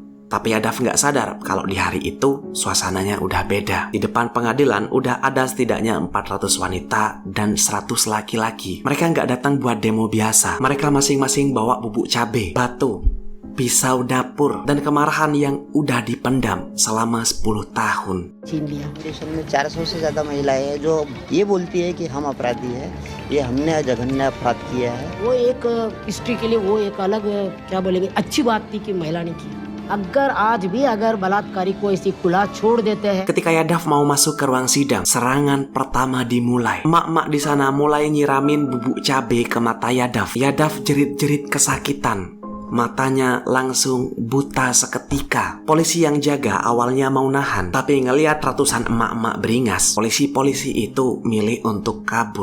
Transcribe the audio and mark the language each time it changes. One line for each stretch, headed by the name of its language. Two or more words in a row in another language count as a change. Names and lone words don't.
Indonesian: Tapi Yadav nggak sadar kalau di hari itu suasananya udah beda. Di depan pengadilan udah ada setidaknya 400 wanita dan 100 laki-laki. Mereka nggak datang buat demo biasa. Mereka masing-masing bawa bubuk cabai, batu, pisau dapur, dan kemarahan yang udah dipendam selama 10 tahun.
Hindi: छीन लिया। स्टेशन में 400 से ज़्यादा महिलाएं हैं जो ये बोलती है कि हम अपराधी हैं, ये हमने जघन्य अपराध किया है। वो एक हिस्ट्री के लिए वो एक अलग क्या बोलेंगे अच्छी बात थी कि महिला ने की। अगर आज भी अगर बलात्कारी को ऐसी खुला छोड़ देते हैं।
Indonesian: Ketika Yadav mau masuk ke ruang sidang, serangan pertama dimulai. Emak-emak di sana mulai nyiramin bubuk cabai ke mata Yadav. Yadav jerit-jerit kesakitan. Matanya langsung buta seketika. Polisi yang jaga awalnya mau nahan, tapi ngelihat ratusan emak-emak beringas, polisi-polisi itu milih untuk kabur.